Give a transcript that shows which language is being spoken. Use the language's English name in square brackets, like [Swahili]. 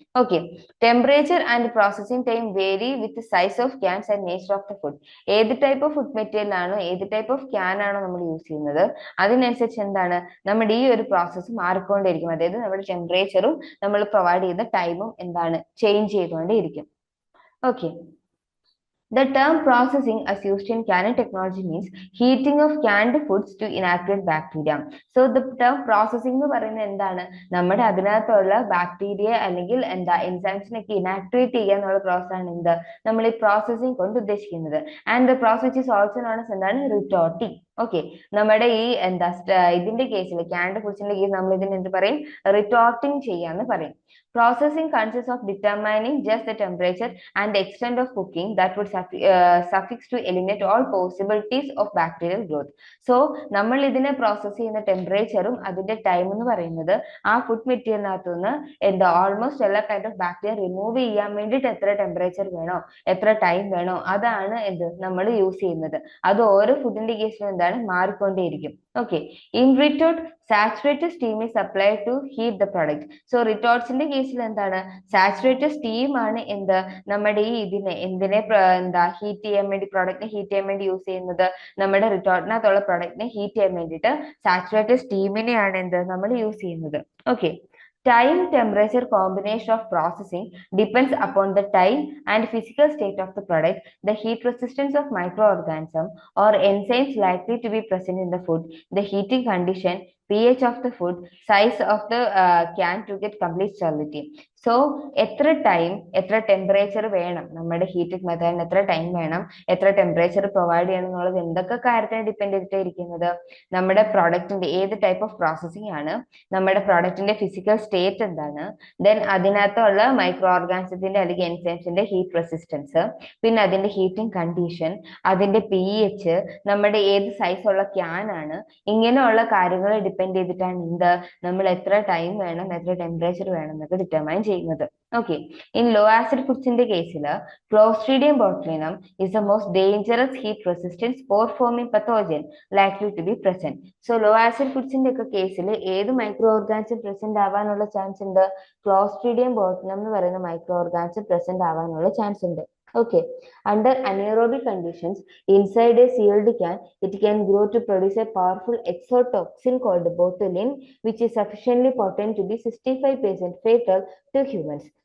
[English] Okay, temperature and processing time vary with size of cans and nature of the food. [Malayalam] ഏത് type of food material ആണോ, ഏത് type of can ആണോ നമ്മൾ use ചെയ്യുന്നത്, അതിനനുസരിച്ച് നമ്മുടെ ഈ ഒരു പ്രോസസ്സ് മാറിക്കൊണ്ടേയിരിക്കും. അതായത് നമ്മുടെ ടെമ്പറേച്ചറും നമ്മൾ പ്രൊവൈഡ് ചെയ്യുന്ന ടൈമും change ചെയ്തുകൊണ്ടേയിരിക്കും. [English] Okay. The term processing as used in canning technology means heating of canned foods to inactivate bacteria. So the term processing [Malayalam] എന്ന് പറയുന്നത് എന്താണ്, നമ്മുടെ അതിനകത്തുള്ള ബാക്ടീരിയ അല്ലെങ്കിൽ എൻസൈംസിനൊക്കെ ഇനാക്ടിവേറ്റ് ചെയ്യുക എന്നുള്ള പ്രോസസ് ആണ് നമ്മൾ ഈ പ്രോസസ്സിംഗ് കൊണ്ട് ഉദ്ദേശിക്കുന്നത്. [English] And the process is also known as retorting. [Malayalam] Okay, നമ്മുടെ ഈ ഇതിന്റെ കേസിൽ ക്യാൻഡ് ഫുഡ്സിന്റെ കേസ് നമ്മൾ ഇതിന് എന്ത് പറയും, റിട്ടോർട്ടിംഗ് ചെയ്യാന്ന് പറയും. [English] Processing consists of determining just the temperature and the extent of cooking that would suffix to eliminate all possibilities of bacterial growth. [Malayalam] So നമ്മൾ ഇതിനെ പ്രോസസ് ചെയ്യുന്ന ടെമ്പറേച്ചറും അതിന്റെ ടൈം എന്ന് പറയുന്നത് ആ ഫുഡ് മെറ്റീരിയലിനകത്തുനിന്ന് ഓൾമോസ്റ്റ് എല്ലാ കൈൻഡ് ഓഫ് ബാക്ടീരിയ റിമൂവ് ചെയ്യാൻ വേണ്ടിയിട്ട് എത്ര ടെമ്പറേച്ചർ വേണോ, എത്ര ടൈം വേണോ, അതാണ് നമ്മൾ യൂസ് ചെയ്യുന്നത്. അത് ഓരോ ഫുഡിന്റെ കേസിലും മാറിക്കൊണ്ടേയിരിക്കും. [English] Okay, in retort saturated steam is applied to heat the product. [Malayalam] So റിട്ടോർട്ട്സിന്റെ കേസിൽ സാച്ചുറേറ്റഡ് സ്റ്റീം ആണ് നമ്മുടെ ഈ എന്തിനെ ഹീറ്റ് ചെയ്യാൻ വേണ്ടി, പ്രൊഡക്റ്റിനെ ഹീറ്റ് ചെയ്യാൻ വേണ്ടി യൂസ് ചെയ്യുന്നത്. നമ്മുടെ റിട്ടോർട്ടിനകത്തുള്ള പ്രൊഡക്റ്റിനെ ഹീറ്റ് ചെയ്യാൻ വേണ്ടിയിട്ട് സാച്ചുറേറ്റഡ് സ്റ്റീമിനെയാണ് നമ്മൾ യൂസ് ചെയ്യുന്നത്. [English] Okay, time temperature combination of processing depends upon the time and physical state of the product, the heat resistance of microorganism or enzymes likely to be present in the food, the heating condition, pH of the food, size of the can to get complete sterility. [Malayalam] So എത്ര time, എത്ര temperature വേണം, നമ്മുടെ heating മെത്തേഡിന് എത്ര time വേണം, എത്ര temperature provide ചെയ്യണം എന്നുള്ളത് എന്തൊക്കെ കാര്യത്തിനെ ഡിപ്പെൻഡ് ചെയ്തിട്ടായിരിക്കുന്നത്, നമ്മുടെ പ്രോഡക്റ്റിന്റെ ഏത് ടൈപ്പ് ഓഫ് പ്രോസസ്സിംഗ് ആണ്, നമ്മുടെ പ്രോഡക്റ്റിന്റെ ഫിസിക്കൽ സ്റ്റേറ്റ് എന്താണ്, ദെൻ അതിനകത്തുള്ള മൈക്രോ ഓർഗാനിസത്തിന്റെ അല്ലെങ്കിൽ എൻസൈംസിന്റെ ഹീറ്റ് റെസിസ്റ്റൻസ്, പിന്നെ അതിന്റെ ഹീറ്റിംഗ് കണ്ടീഷൻ, അതിന്റെ pH, നമ്മുടെ ഏത് സൈസ് ഉള്ള ക്യാൻ ആണ്, ഇങ്ങനെയുള്ള കാര്യങ്ങൾ ഡിപ്പെൻഡ് ചെയ്തിട്ടാണ് നമ്മൾ എത്ര ടൈം വേണം, എത്ര ടെമ്പറേച്ചർ വേണം എന്നൊക്കെ ഡിറ്റർമൈൻ ചെയ്യുന്നത്. [English] Okay, in low acid ഫുഡ്സിന്റെ കേസിൽ Clostridium botulinum is the most dangerous heat resistance spore forming pathogen likely to be present. [Malayalam] So low acid ഫുഡ്സിന്റെ ഒക്കെ കേസിൽ ഏത് മൈക്രോ ഓർഗാനിസം പ്രസന്റ് ആവാനുള്ള ചാൻസ് ഉണ്ട്, ക്ലോസ്ട്രീഡിയം ബോട്ടുലിനം എന്ന് പറയുന്ന മൈക്രോ ഓർഗാനിസം പ്രസന്റ് ആവാനുള്ള ചാൻസ് ഉണ്ട്. [English] Okay, under anaerobic conditions inside a sealed can, it can grow to produce a powerful exotoxin called botulin, which is sufficiently potent to be 65% fatal to humans.